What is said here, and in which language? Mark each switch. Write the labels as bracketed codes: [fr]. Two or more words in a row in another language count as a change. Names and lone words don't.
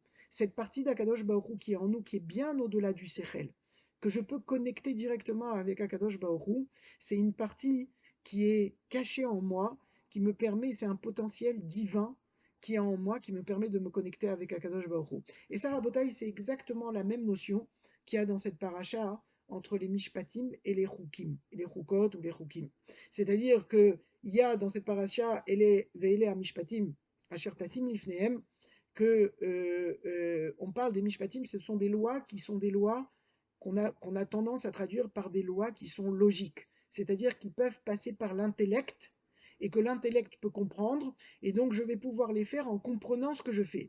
[fr] Cette partie d' [he] הקדוש ברוך הוא [fr] qui est en nous, qui est bien au-delà du Sechel, que je peux connecter directement avec [he] הקדוש ברוך הוא, [fr] c'est une partie qui est cachée en moi, qui me permet, c'est un potentiel divin qui est en moi, qui me permet de me connecter avec [he] הקדוש ברוך הוא. [fr] Et ça, Rabotai, c'est exactement la même notion qu'il y a dans cette paracha entre les mishpatim et les chukim, les chukot ou les chukim. C'est-à-dire qu'il y a dans cette paracha, [he] ואלה המשפטים אשר תשים לפניהם, [fr] que on parle des mishpatim, ce sont des lois qui sont des lois qu'on a tendance à traduire par des lois qui sont logiques, c'est-à-dire qui peuvent passer par l'intellect et que l'intellect peut comprendre, et donc je vais pouvoir les faire en comprenant ce que je fais.